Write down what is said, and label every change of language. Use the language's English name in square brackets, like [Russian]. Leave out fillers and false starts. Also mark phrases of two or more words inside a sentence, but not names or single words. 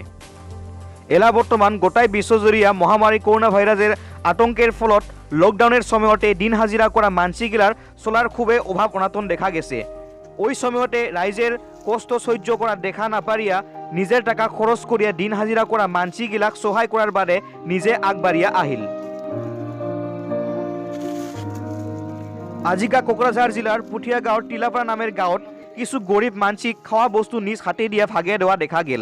[Rangpuri] এলা বর্তমান গোটাই বিশ্বজুড়িয়া মহামারী করোনা ভাইরাসের আতঙ্কের ফলত লকডাউনের সময়তে দিন হাজিরা করা মানসিগিলার চলার খুবই অভাব অনাতন দেখা গেছে। ওই সময়তে রাইজের কষ্ট সহ্য করা দেখা না পারিয়া নিজের টাকা খরচ করিয়া দিন হাজিরা করা মানসিগিলাক সহায় করার বাদে নিজে আগবাড়িয়া আহিল। আজিকা কোকরাঝাড় জেলার পুঠিয়া গাঁৱৰ টিলাপাড়া নামের গাঁৱত কিছু গরিব মানসিক খাওয়া বস্তু নিজ হাতে দিয়া ভাগে দেওয়া দেখা গেল।